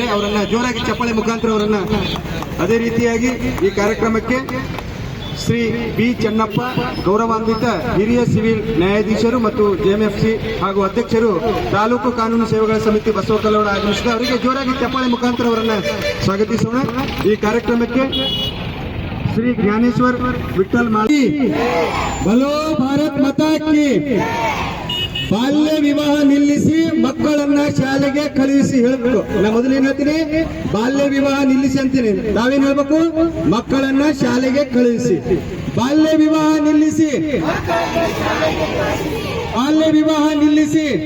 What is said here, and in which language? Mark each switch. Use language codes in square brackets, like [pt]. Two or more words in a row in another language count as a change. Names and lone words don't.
[kn] ಅವರನ್ನ ಜೋರಾಗಿ ಚಪ್ಪಾಳೆ ಮುಖಾಂತರ ಅವರನ್ನ. ಅದೇ ರೀತಿಯಾಗಿ ಈ ಕಾರ್ಯಕ್ರಮಕ್ಕೆ ಶ್ರೀ ಬಿ ಚೆನ್ನಪ್ಪ, ಗೌರವಾನ್ವಿತ ಹಿರಿಯ ಸಿವಿಲ್ ನ್ಯಾಯಾಧೀಶರು ಮತ್ತು JMFC ಹಾಗೂ ಅಧ್ಯಕ್ಷರು, ತಾಲೂಕು ಕಾನೂನು ಸೇವೆಗಳ ಸಮಿತಿ ಬಸವ ಕಲ್ಯಾಣ ಆಗಮಿಸಿದ ಅವರಿಗೆ ಜೋರಾಗಿ ಚಪ್ಪಾಳೆ ಮುಖಾಂತರ ಅವರನ್ನ ಸ್ವಾಗತಿಸೋಣ. ಈ ಕಾರ್ಯಕ್ರಮಕ್ಕೆ श्री ज्ञानेश्वर विठ्ठल माळी, [hi] बोलो भारत माता की [kn] ಬಾಲ್ಯ ವಿವಾಹ ನಿಲ್ಲಿಸಿ ಮಕ್ಕಳನ್ನ ಶಾಲೆಗೆ ಕಳುಹಿಸಿ ಹೇಳ್ಬೇಕು. ನಾ ಮೊದಲೇನ್ ಹೇಳ್ತೀನಿ, ಬಾಲ್ಯ ವಿವಾಹ ನಿಲ್ಲಿಸಿ ಅಂತೀನಿ. ನಾವೇನ್ ಹೇಳ್ಬೇಕು? ಮಕ್ಕಳನ್ನ ಶಾಲೆಗೆ ಕಳುಹಿಸಿ. ಬಾಲ್ಯ ವಿವಾಹ ನಿಲ್ಲಿಸಿ, ಬಾಲ್ಯ ವಿವಾಹ ನಿಲ್ಲಿಸಿ.